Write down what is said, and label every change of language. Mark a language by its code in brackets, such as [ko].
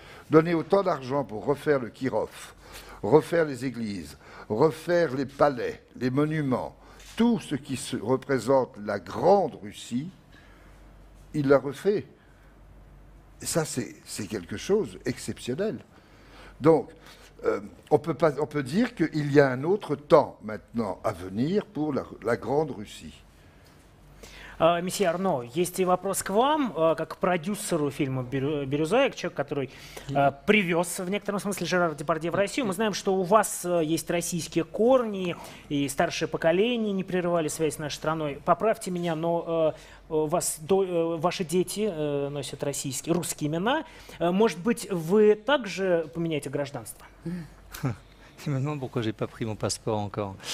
[fr] Donner autant d'argent pour refaire le Kirov, refaire les églises, refaire les palais, les monuments, tout ce qui représente la grande Russie, il l'a refait. Et ça, c'est quelque chose d'exceptionnel. Donc, on peut dire qu'il y a un autre temps maintenant à venir pour la grande Russie. [ru] Месье Арно, есть и вопрос к вам, как к продюсеру фильма «Бирюза», как человек, который привез в некотором смысле Жерара Депардье в Россию. Мы знаем, что у вас есть российские корни, и старшее поколение не прерывали связь с нашей страной. Поправьте меня, но ваши дети носят русские имена. Может быть, вы также поменяете гражданство? [fr] Je me demande pourquoi j'ai pas pris mon passeport encore.